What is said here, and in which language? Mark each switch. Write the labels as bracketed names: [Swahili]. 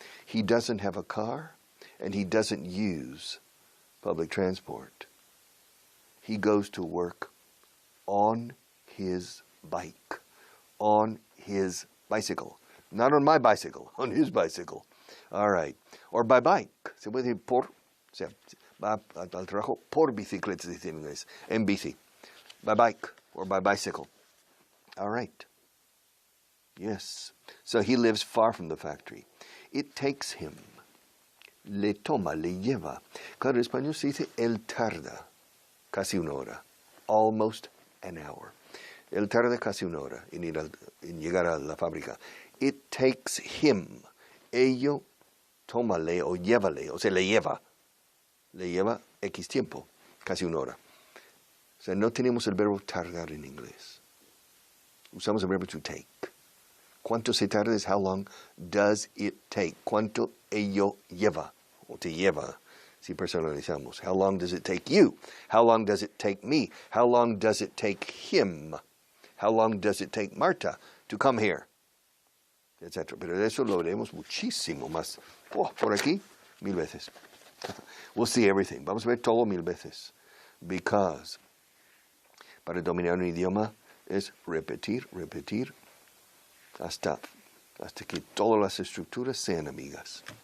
[English] He doesn't have a car, and he doesn't use public transport. He goes to work on his bike, on his bicycle. Not on my bicycle, on his bicycle. All right. Or by bike. [Spanish] Se puede decir por, o sea, va al trabajo por bicicleta, se dice en inglés, en bici. [English] By bike or by bicycle. All right. Yes. So he lives far from the factory. It takes him. [Spanish] Le toma, le lleva. Claro, en español se dice él tarda. Casi una hora. [English] Almost an hour. [Spanish] Él tarda casi una hora en llegar a la fábrica. [English] It takes him. [Spanish] Ello, tómale o llévale. O sea, le lleva. Le lleva X tiempo. Casi una hora. O sea, no tenemos el verbo tardar en inglés. Usamos el verbo [English] to take. [Spanish] ¿Cuánto se tarda? Es [English] how long does it take? [Spanish] ¿Cuánto ello lleva? O te lleva, si personalizamos. [English] How long does it take you? How long does it take me? How long does it take him? How long does it take Marta to come here? [Spanish] Etcétera. Pero de eso lo veremos muchísimo más. Oh, por aquí, 1000 veces. [English] We'll see everything. [Spanish] Vamos a ver todo 1000 veces. [English] Because [Spanish] para dominar un idioma es repetir, repetir, hasta que todas las estructuras sean amigas.